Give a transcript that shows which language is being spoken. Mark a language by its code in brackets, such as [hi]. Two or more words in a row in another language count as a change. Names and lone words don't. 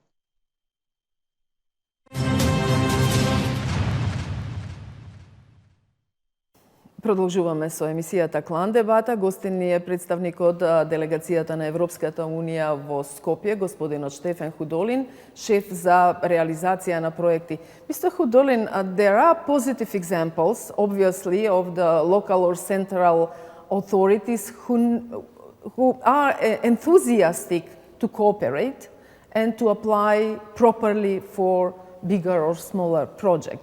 [mk] Продолжуваме со емисијата Клан дебата. Гостин ни е представник од делегацијата на Европската Унија во Скопје, господинот Штефан Худолин, шеф за реализација на проекти. [en] Mr. Hudolin, there are positive examples, obviously, of the local or central authorities who are enthusiastic to cooperate and to apply properly for bigger or smaller projects.